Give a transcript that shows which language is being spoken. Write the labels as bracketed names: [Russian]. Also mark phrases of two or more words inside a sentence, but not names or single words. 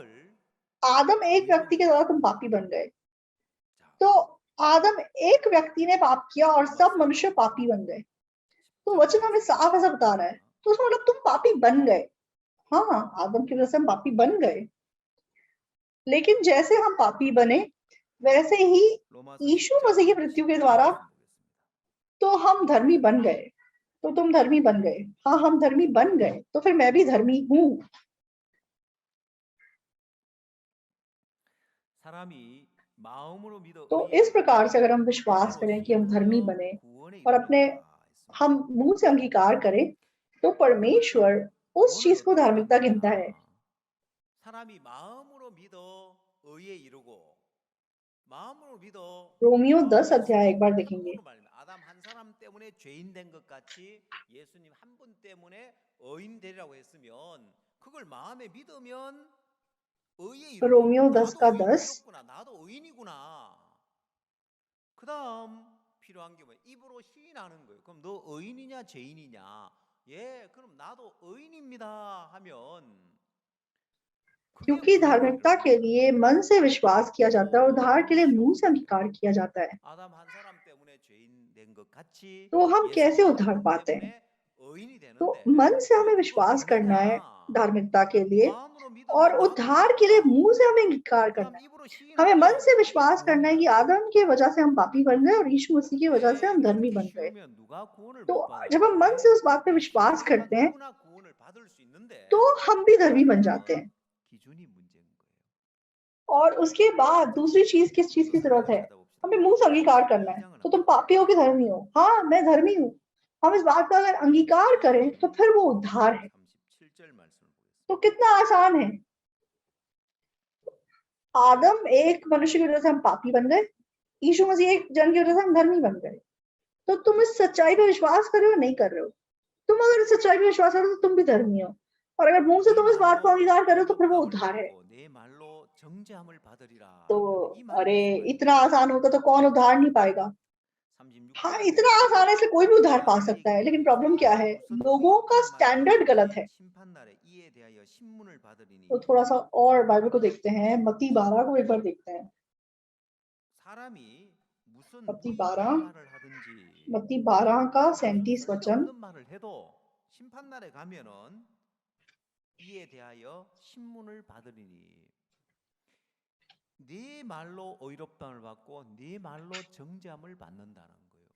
[Hindi] आदम एक [Korean] 의로 [Hindi] व्यक्ति के द्वारा तुम [Korean] 여기신다. [Hindi] पापी बन गए। [Korean] 자, [Hindi] तो आदम एक व्यक्ति ने पाप किया और सब मनुष्य पापी बन गए। तो वचन हमें साफ ऐसा बता रहा है, तो उसका मतलब तुम पापी बन गए। हाँ, आदम की वजह से हम पापी बन गए, लेकिन जैसे हम पापी बने वैसे ही [Korean] 로마서 [Hindi] यीशु [Korean] 10장 [Hindi] मसीह की मृत्यु के [Korean] 10절 [Hindi] द्वारा [Korean] 말씀 보겠습니다. [Hindi] तो हम धर्मी बन गए। तो तुम धर्मी बन गए, हाँ हम धर्मी बन गए, तो फिर मैं भी धर्मी हूँ। [Korean] 사람이 마음으로 믿어 [Hindi] तो [Korean] 의에 [Hindi] इस प्रकार से अगर हम [Korean] 이르면 [Hindi] विश्वास [Korean] 믿음으로 [Hindi] करें कि हम धर्मी [Korean] 신뢰하여 [Hindi] बने [Korean] 구원에 [Hindi] और अपने [Korean] 이르느니라 했습니다. [Hindi] हम मुंह से अंगीकार करें, तो परमेश्वर उस [Korean] 구원을 [Hindi] चीज को [Korean] 어떻게 [Hindi] धार्मिकता गिनता है। [Korean] 받느냐? 사람이 마음으로 믿어 의에 이르고 마음으로 믿어 [Hindi] रोमियो 10 [Korean] 예수님 [Hindi] अध्याय एक बार [Korean] 한 [Hindi] देखेंगे। [Korean] 분으로 말미암아 아담 한 사람 때문에 죄인 된 것 같이 예수님 한 분 때문에 의인 되리라고 했으면 그걸 마음에 믿으면 의에 이르는 [Hindi] रोमियो [Korean] 거예요. [Hindi] 10 का [Korean] 나도 의에 [Hindi] 10 [Korean] 이르구나. 나도 의인이구나. 그다음 필요한 게 뭐예요? 입으로 시인하는 거예요. 그럼 너 의인이냐 죄인이냐? 예, 그럼 나도 의인입니다 하면 그게 [Hindi] क्योंकि [Korean] 구원의 [Hindi] धार्मिकता [Korean] 이름이에요. [Hindi] के लिए मन से विश्वास किया जाता है और उद्धार के लिए मुंह से अंगीकार किया जाता है। [Korean] 아담 한 사람 때문에 죄인 된 것 같이 [Hindi] तो हम कैसे [Korean] 예수님 한 [Hindi] उद्धार [Korean] 분 [Hindi] पाते हैं? [Korean] 때문에 의인이 [Hindi] तो [Korean] 되는데 [Hindi] मन से [Korean] 왜 [Hindi] हमें [Korean] 그거 [Hindi] विश्वास करना है [Korean] 믿느냐? [Hindi] धार्मिकता के लिए, [Korean] 마음으로 [Hindi] और [Korean] 믿으면 나도 [Hindi] उद्धार के लिए [Korean] 의인이구나. [Hindi] मुंह से हमें अंगीकार करना [Korean] 그다음 [Hindi] है। [Korean] 입으로 [Hindi] हमें मन [Korean] 시인하면 [Hindi] से [Korean] 그게 [Hindi] विश्वास करना है कि [Korean] 구원이다. [Hindi] आदम की वजह से हम पापी बन गए और यीशु मसीह की वजह से [Korean] 예, [Hindi] हम धर्मी [Korean] 그렇게 [Hindi] बन गए। [Korean] 쉬우면 누가 구원을 [Hindi] तो [Korean] 못 받아요? [Hindi] जब हम मन से [Korean] 예, [Hindi] उस बात पे [Korean] 그렇게 [Hindi] विश्वास [Korean] 쉬운 [Hindi] करते [Korean] 자가 [Hindi] हैं [Korean] 누구나 구원을 받을 수 있는데 [Hindi] तो हम भी धर्मी बन जाते [Korean] 그거는 [Hindi] हैं। [Korean] 기준이 문제인 거예요. [Hindi] और उसके बाद दूसरी चीज किस चीज की जरूरत है? [Korean] 찾아봅시다. [Hindi] हमें मुंह से अंगीकार करना है। [Korean] 인정을 [Hindi] तो तुम [Korean] 합니다. [Hindi] पापी हो कि धर्मी हो? हाँ मैं धर्मी हूँ। हम इस बात का अगर अंगीकार करें तो फिर वो उद्धार है। [Korean] 37절 말씀을 [Hindi] तो [Korean] 보겠습니다. [Hindi] कितना आसान है। आदम एक मनुष्य की वजह से हम पापी बन गए, यीशु मसीह एक जन की वजह से हम धर्मी बन गए। तो तुम इस सच्चाई पे विश्वास कर रहे हो नहीं कर रहे हो? तुम अगर इस सच्चाई पे विश्वास करो तो तुम भी धर्मी हो, और अगर मुंह से [Korean] 네 [Hindi] तुम इस बात को [Korean] 말로 [Hindi] अंगीकार कर रहे हो तो फिर वो [Korean] 의롭다고를 [Hindi] उद्धार है। [Korean] 받고 내 말로 정죄함을 받으리라. [Hindi] तो [Korean] 이 말이 [Hindi] अरे [Korean] 무슨 [Hindi] इतना [Korean] 말입니까? [Hindi] आसान होता तो कौन उधार नहीं पाएगा? हाँ, [Korean] 36절에 [Hindi] इतना आसानी से कोई भी उधार पा सकता है, लेकिन प्रॉब्लम क्या है? लोगों का स्टैंडर्ड गलत है। [Korean] 심판날에 이에 대하여 신문을 받으리니 [Hindi] तो थोड़ा-सा और बाइबल को देखते हैं, मत्ती 12 को एक बार देखते हैं। [Korean] 사람이 무슨 [Hindi] मत्ती [Korean] 무익한 [Hindi] 12 [Korean] 말을 하든지 [Hindi] मत्ती 12 का [Korean] 무슨 [Hindi] 37 वचन। [Korean] 쓸데없는 말을 해도 심판날에 가면은 이에 대하여 신문을 받으리니 네 말로 의롭다함을 받고 네 말로 정죄함을 받는다는 거예요.